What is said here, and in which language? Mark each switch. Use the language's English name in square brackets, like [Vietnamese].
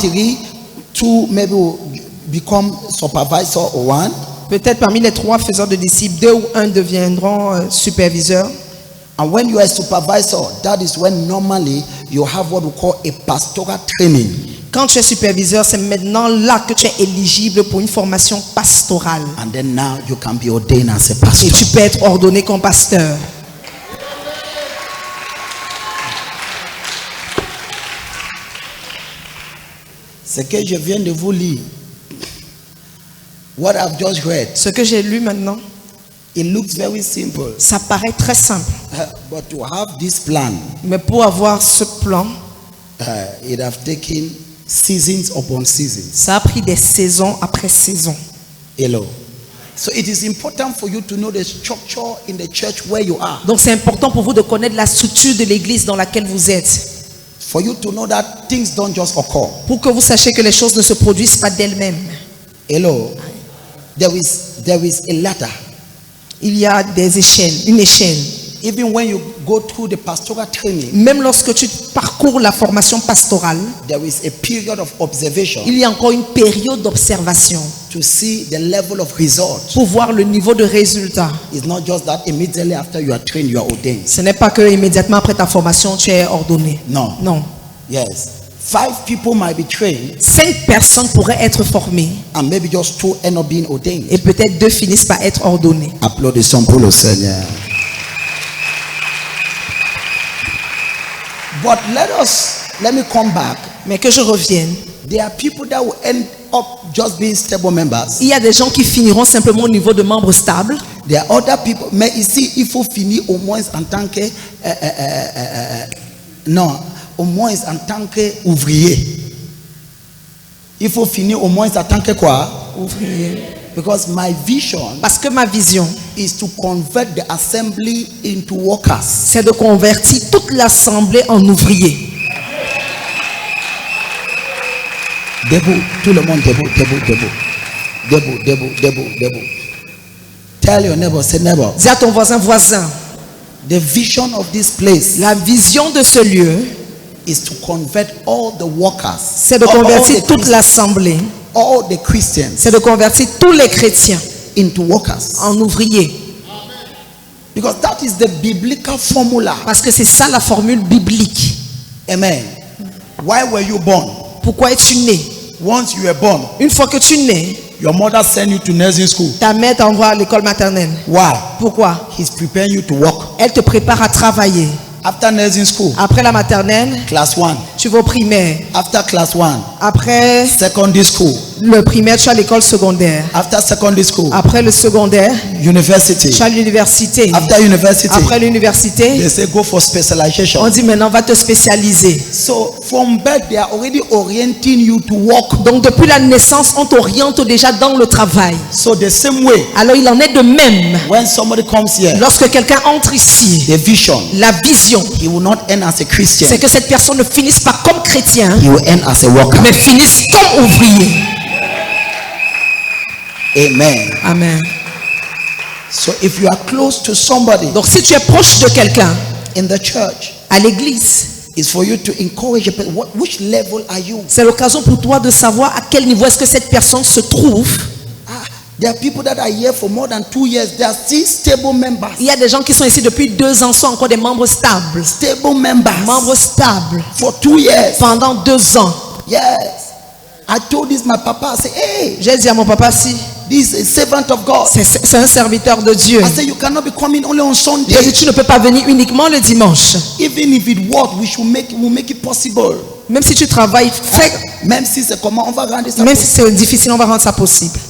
[English] 3, 2 maybe will become supervisor or 1. [French] peut-être parmi les 3 faiseurs de disciples, 2 ou 1 deviendront superviseurs. [English] And when you are a supervisor, that is when normally you have what we call a pastoral training. [French] Quand tu es superviseur, c'est maintenant là que tu es éligible pour une formation pastorale. [English] And then now you can be ordained as a [French] Et [English] pastor. [French] tu peux être ordonné comme pasteur. Ce que je viens de vous lire, [English] what I've just read, [French] Ce que j'ai lu maintenant, [English] it looks very simple. [French] ça paraît très simple. [English] But to have this plan, [French] Mais pour avoir ce plan, [English] it have taken seasons upon seasons. [French] ça a pris des saisons après saisons. [English] Hello. So it is important for you to know the structure in the church where you are. [French] Donc c'est important pour vous de connaître la structure de l'église dans laquelle vous êtes. [English] For you to know that things don't just occur. [French] Pour que vous sachiez que les choses ne se produisent pas d'elles-mêmes. [English] Hello. There is a ladder. [French] Il y a des échelles, une échelle. [English] Even when you go through the pastoral training, [French] Même lorsque tu parcours la formation pastorale, [English] there is a period of observation [French] il y a encore une période d'observation [English] to see the level of result. [French] pour voir le niveau de résultat. [English] It's not just that immediately after you are trained, you are ordained. [French] Ce n'est pas que immédiatement après ta formation, tu es ordonné. [English] No. [French] Non. [English] Yes. 5 people might be trained [French] 5 personnes pourraient être formées [English] and maybe just 2 end up being ordained. [French] et peut-être 2 finissent par être ordonnées. Applaudissons pour le Seigneur. [English] But let me come back. [French] Mais que je revienne, [English] There are people that will end up just being stable members. [French] il y a des gens qui finiront simplement au niveau de membres stables. [English] There are other people, [French] mais ici, il faut finir au moins en tant que non, au moins en tant qu'ouvrier. Il faut finir au moins en tant que quoi? Ouvriers. [English] Because my vision [French] Parce que ma vision, [English] is to convert the assembly into workers. [French] c'est de convertir toute l'assemblée en ouvriers. Debout, tout le monde debout, debout, debout, debout, debout, debout, debout. [English] Tell your neighbor, say neighbor. [French] Dis à ton voisin, [English] The vision of this place [French] la vision de ce lieu, [English] is to convert all the workers. [French] c'est de convertir toute l'assemblée, [English] all the Christians [French] c'est de convertir tous les chrétiens [English] into workers. [French] en ouvriers. [English] Because that is the biblical formula. [French] Parce que c'est ça la formule biblique. [English] Amen. Why were you born? [French] Pourquoi es-tu né? [English] Once you were born, [French] Une fois que tu nais, [English] your mother sent you to nursing school. [French] ta mère t'envoie à l'école maternelle. [English] Why? [French] Pourquoi? [English] He's preparing you to work. [French] Elle te prépare à travailler. [English] After nursing school, [French] Après la maternelle, [English] class 1. [French] tu vas au primaire. [English] After class 1, [French] Après [English] secondary school. [French] le primaire, tu as l'école secondaire. [English] After secondary school, [French] Après le secondaire, [English] university. [French] tu as l'université. [English] After university, [French] Après l'université, [English] they say go for specialization. [French] on dit maintenant va te spécialiser. [English] So from birth, they are already orienting you to work. [French] Donc depuis la naissance, on t'oriente déjà dans le travail. [English] So the same way, [French] Alors il en est de même. [English] when somebody comes here, [French] Lorsque quelqu'un entre ici, [English] the vision, [French] la vision, [English] he will not end as a Christian. [French] c'est que cette personne ne finisse pas comme chrétien, [English] He will end as a worker. [French] mais finisse comme ouvrier. [English] Amen. Amen. So if you are close to somebody [French] Donc si tu es proche de quelqu'un [English] in the church, [French] à l'église, [English] it's for you to encourage a person. Which level are you? [French] c'est l'occasion pour toi de savoir à quel niveau est-ce que cette personne se trouve. [English] There are people that are here for more than 2 years. They are still stable members. [French] Il y a des gens qui sont ici depuis 2 ans, sont encore des membres stables. [English] Stable members. [French] Membres stables [English] For 2 years. [French] pendant 2 ans. [English] Yes. I told this my papa. I said, hey, [French] J'ai dit à mon papa, si, [English] this is a servant of God. [French] c'est un serviteur de Dieu. [English] I said, you cannot be coming only on [French] J'ai [English] Sunday. [French] dit, tu ne peux pas venir uniquement le dimanche. [English] Even if it works, we'll make it possible. [French] Même si tu travailles, fais. Même si c'est comment, on va rendre ça Même si possible. c'est difficile, on va rendre ça possible.